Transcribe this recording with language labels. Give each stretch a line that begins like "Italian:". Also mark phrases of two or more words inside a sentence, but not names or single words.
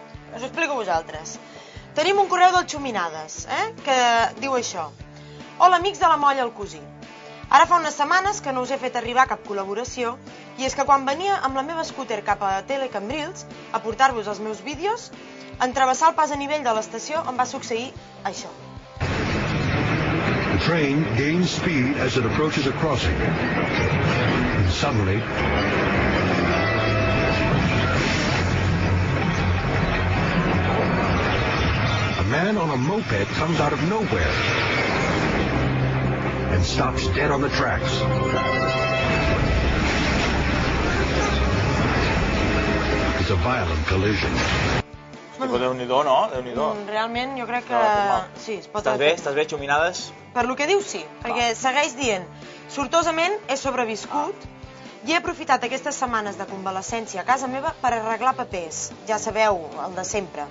Catalan: Us ho explico a vosaltres. Tenim un correu del Xuminades, que diu això. Hola, amics de la Molla al Cosí. Ara fa unes setmanes que no us he fet arribar cap col·laboració i és que quan venia amb la meva scooter cap a Telecambrils a portar-vos els meus vídeos, en travessar el pas a nivell de l'estació em va succeir això.
English: The train gains speed as it approaches a crossing. And suddenly, a man on a moped comes out of nowhere and stops dead on the tracks. It's a violent collision.
Catalan: Hosti, Déu-n'hi-do, no? Déu-n'hi-do. Realment, jo crec que... Sí, es pot... Estàs bé, Xuminades? Per lo que diu, sí, perquè segueix dient sortosament he sobreviscut i he aprofitat aquestes setmanes de convalescència a casa meva per arreglar papers. Ja sabeu, el de sempre.